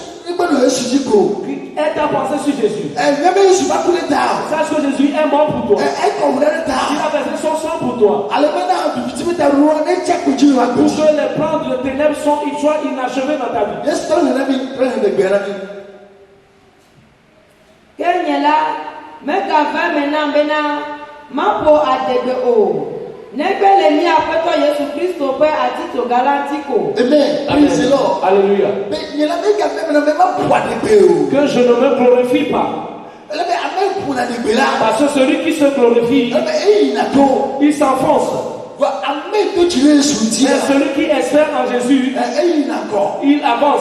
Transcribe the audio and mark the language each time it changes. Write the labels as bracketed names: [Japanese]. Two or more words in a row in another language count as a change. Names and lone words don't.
[French] Et ta pensée sur Jésus. Sache que Jésus est mort pour toi. Il a versé son sang pour toi. Pour que les plans de ténèbres soient inachevés dans ta vie. [Ewe] Kenyela mega vermena bena mapo adege o. [English] Amen. Praise the Lord. [French] Alléluia. Que je ne me glorifie pas. Parce que celui qui se glorifie, il s'enfonce. Mais celui qui espère en Jésus, il avance.